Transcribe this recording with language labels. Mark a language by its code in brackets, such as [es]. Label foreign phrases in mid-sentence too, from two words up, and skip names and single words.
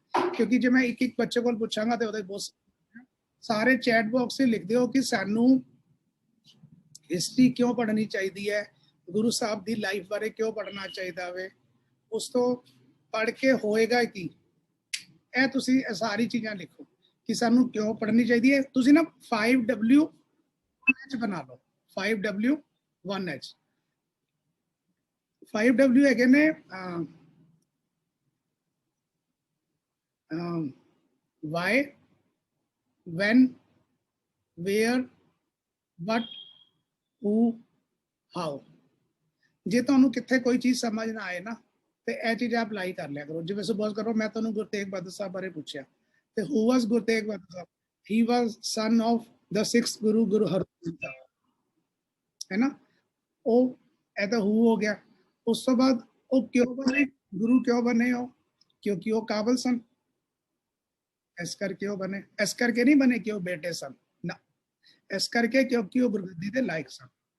[pa] ਕਿਉਂਕਿ ਜੇ ਮੈਂ ਇੱਕ ਇੱਕ ਬੱਚੇ ਕੋਲ ਪੁੱਛਾਂਗਾ ਤੇ ਉਹਦੇ ਬਹੁਤ ਸਾਰੇ [en] chat box [pa] 'ਚ ਲਿਖ ਦਿਓ ਕਿ ਸਾਨੂੰ ਹਿਸਟਰੀ ਕਿਉਂ ਪੜ੍ਹਨੀ ਚਾਹੀਦੀ ਹੈ, ਗੁਰੂ ਸਾਹਿਬ ਦੀ ਲਾਈਫ ਬਾਰੇ ਕਿਉਂ ਪੜ੍ਹਨਾ ਚਾਹੀਦਾ ਵੇ, ਉਸ ਤੋਂ ਪੜ੍ਹ ਕੇ ਹੋਏਗਾ ਕੀ। ਇਹ ਤੁਸੀਂ ਸਾਰੀ ਚੀਜ਼ਾਂ ਲਿਖੋ ਕਿ ਸਾਨੂੰ ਕਿਉਂ ਪੜ੍ਹਨੀ ਚਾਹੀਦੀ ਹੈ। ਤੁਸੀਂ ਨਾ 5W1H ਬਣਾ ਲਓ, 5W1H। 5W ਹੈਗੇ ਨੇ [en] why, when, where, what, who, how। [pa] ਜੇ ਤੁਹਾਨੂੰ ਕਿੱਥੇ ਕੋਈ ਚੀਜ਼ ਸਮਝ ਨਾ ਆਏ ਨਾ ਤੇ ਇਹ ਚੀਜ਼ਾਂ ਅਪਲਾਈ ਕਰ ਲਿਆ ਕਰੋ। ਜਿਵੇਂ ਸਪੋਜ਼ ਕਰੋ ਮੈਂ ਤੁਹਾਨੂੰ ਗੁਰੂ ਤੇਗ ਬਹਾਦਰ ਸਾਹਿਬ ਬਾਰੇ ਪੁੱਛਿਆ ਤੇ [en] who was [pa] ਗੁਰੂ ਤੇਗ ਬਹਾਦਰ ਸਾਹਿਬ, [en] he was son of the 6th ਗੁਰੂ, ਗੁਰੂ ਹਰਗੋਬਿੰਦ ਸਾਹਿਬ, [pa] ਹੈ ਨਾ। ਉਹ ਇਹ ਤਾਂ who ਹੋ ਗਿਆ। ਉਸ ਤੋਂ ਬਾਅਦ ਉਹ ਕਿਉਂ ਬਣੇ ਗੁਰੂ, ਕਿਉਂ ਬਣੇ ਉਹ, ਕਿਉਂਕਿ ਉਹ ਕਾਬਲ ਸਨ, ਇਸ ਕਰਕੇ ਉਹ ਬਣੇ। ਇਸ ਕਰਕੇ ਨਹੀਂ ਬਣੇ ਕਿ ਉਹ ਬੇਟੇ ਸਨ ਨਾ, ਇਸ ਕਰਕੇ ਕਿਉਂਕਿ ਉਹ ਗੁਰਗੱਦੀ ਦੇ ਲਾਇਕ ਸਨ।